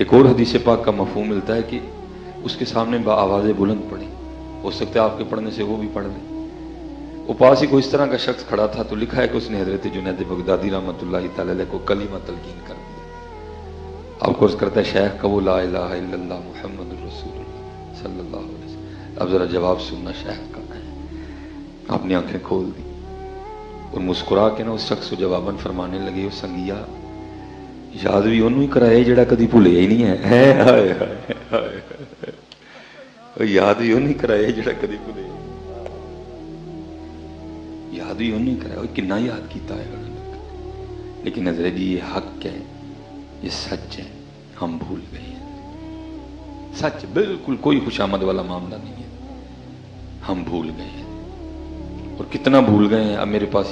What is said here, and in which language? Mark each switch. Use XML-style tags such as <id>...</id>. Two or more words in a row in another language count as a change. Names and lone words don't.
<ur>ایک اور حدیث پاک کا مفہوم ملتا ہے کہ اس کے سامنے آوازیں بلند پڑے، ہو سکتا ہے آپ کے پڑھنے سے وہ بھی پڑھ لے. وہ پاس ہی کوئی اس طرح کا شخص کھڑا تھا، تو لکھا ہے کہ اس نے حضرت جنید بغدادی</ur> <ar>رحمۃ اللہ تعالیٰ علیہ</ar> <ur>کو کلمہ تلقین کر دیا. آپ کو عرض کرتا ہے شیخ کا وہ</ur> <ar>لا إله إلا الله محمد رسول الله صلى الله عليه وسلم.</ar> <ur>اب ذرا جواب سننا شیخ کا. آپ نے آنکھیں کھول دی, اور مسکرا کے نا اس شخص کو جواباً فرمانے لگے</ur> <pa>وہ سنگیا یاد بھی انہوں ہی کرائے جڑا کدی بھولیا ہی نہیں ہے ہائے ہائے ہائے یاد بھی انہوں ہی کرائے جڑا کدی بھولیا یاد بھی انہوں ہی کرایا کنا یاد کیتا</pa> <ur>ہے لیکن حضرت جی یہ حق ہے یہ سچ ہے ہم بھول گئے ہیں سچ بالکل کوئی خوشامد والا معاملہ نہیں ہے ہم بھول گئے ہیں اور کتنا بھول گئے ہیں اب میرے پاس</ur>